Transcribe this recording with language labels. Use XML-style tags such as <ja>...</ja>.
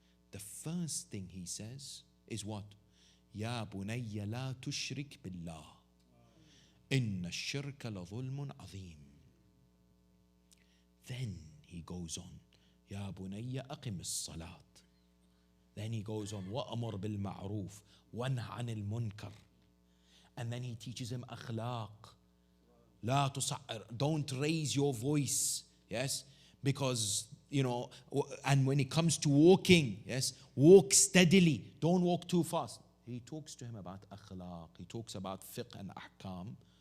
<en>The first thing he says is what?</en> <ar>يَا بُنَيَّ لَا تُشْرِكْ بِاللَّهِ إِنَّ الشِّرْكَ لَظُلْمٌ عَظِيمٌ.</ar> <en>Then he goes on,</en> <ar>يَا بُنَيَّ أَقِمِ الصَّلَاةِ.</ar> <en>Then he goes on,</en> <ar>وَأَمُرْ بِالْمَعْرُوفِ وَانْهَ عَنِ الْمُنْكَرِ.</ar> <en>And then he teaches him akhlaq.</en> <ar>لا تصعر.</ar> <en>Don't raise your voice. Yes? Because, you know, and when it comes to walking, yes, walk steadily. Don't walk too fast. He talks to him about akhlaq. He talks about fiqh and ahkam.</en>